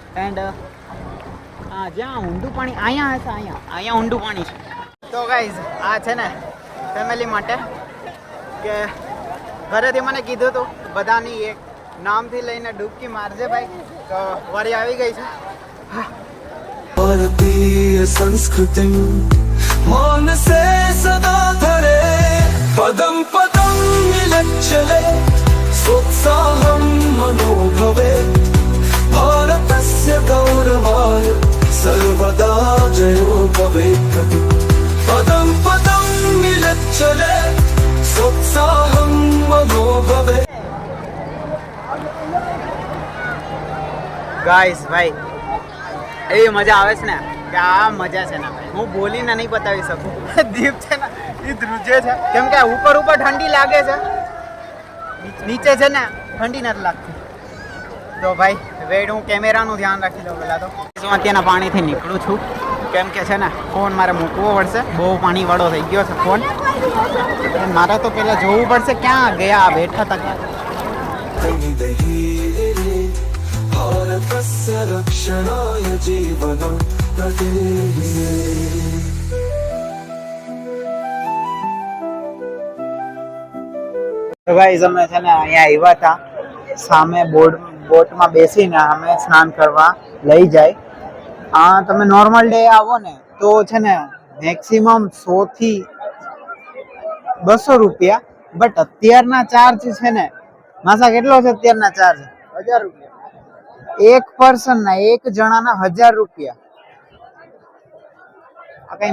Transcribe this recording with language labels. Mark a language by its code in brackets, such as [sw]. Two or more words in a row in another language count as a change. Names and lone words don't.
[gu] એન્ડ હા, જ્યાં ઊંડું પાણી અહીંયા હશે, અહીંયા ઊંડું પાણી છે. તો ગાઈઝ આ છે ને ફેમિલી માટે, કે ઘરેથી મને કીધું હતું બધાની એક નામથી લઈને ડૂબકી મારજે ભાઈ. તો વારી આવી ગઈ છે. [sa] भारतीय संस्कृति मान से सदा धरे पदम पदम मिलच्चले सोत्साहं मनोभवे भारतस्य गौरवाय सर्वदा जयो भवेत् पदम पदम मिलच्चले सोत्साहं मनोभवे [gu] ગાઈસ ભાઈ એવી મજા આવે છે ને કે આ મજા છે ને ભાઈ હું બોલીને નહીં બતાવી શકું દીપ છે ને એ ધ્રુજે છે કેમ કે ઉપર ઠંડી લાગે છે નીચે છે ને ઠંડી નથી લાગતી તો ભાઈ વેડ હું કેમેરાનું ધ્યાન રાખી લઉં પહેલાં તો હું અત્યારના પાણીથી નીકળું છું કેમ કે છે ને ફોન મારે મૂકવો પડશે બહુ પાણીવાળો થઈ ગયો છે ફોન મારે તો પહેલાં જોવું પડશે ક્યાં ગયા બેઠા હતા [sa] भारतस्य रक्षणाय जीवनं प्रदीये [gu] તો ગાઈઝ અમે છે ને અહીંયા આવ્યા હતા સામે બોટમાં બેસીને અમે સ્નાન કરવા લઈ જાય તમે [en] normal day [gu] આવો ને તો છે ને મેક્સિમમ 100 થી 200 રૂપિયા બટ અત્યારના ચાર્જ છે ને માસા કેટલો છે અત્યારના ચાર્જ 1000 રૂપિયા એક પર્સન ના એક જણાના 1000 રૂપિયા આ કઈ